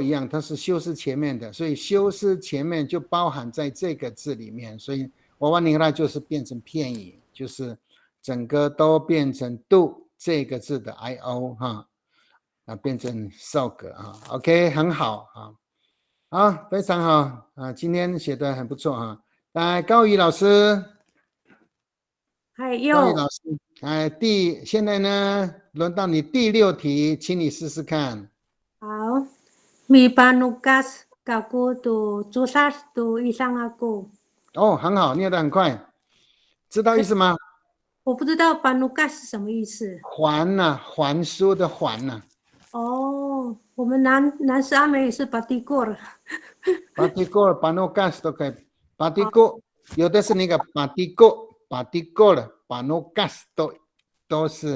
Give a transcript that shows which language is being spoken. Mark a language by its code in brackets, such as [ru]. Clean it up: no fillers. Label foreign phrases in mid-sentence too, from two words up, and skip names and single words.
[zh] 一样，它是修饰前面的，所以修饰前面就包含在这个字里面，所以娃娃尼拉就是变成片语，就是整个都变成 do 这个字的 IO 哈，变成受格啊 ，OK 很好啊，好非常好啊，今天写的很不错啊，来高宇老师。高宇老师，现在呢，轮到你第6题，请你试试看。 [ami] 好，Mi panukas kaku tu susas tu isang aku。 [zh] 很好，念得很快，知道意思吗？我不知道 panukas 是什么意思。还书的还呐。我们南斯阿美语是 panukas 都可以 ，patigo 有的是那个 patigo 了 ，panukas 都是。